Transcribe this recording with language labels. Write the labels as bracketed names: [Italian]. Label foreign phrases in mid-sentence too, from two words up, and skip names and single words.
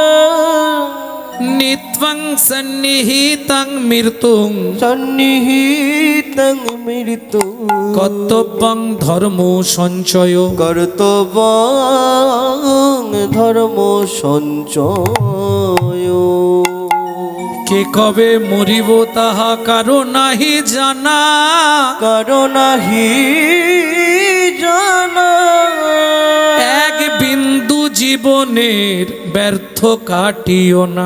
[Sanskrit] नित्वं सन्निहितं मृत्युं सन्निहितं मृत्यु कर्तव्यं धर्मो सञ्चय कर्तव्यं धर्म सञ्चय [Bangla] কে কবে মরিব তাহা কারো নাহি জানা কারো নাহি জানা এক বিন্দু জীবনের ব্যর্থ কাটিও না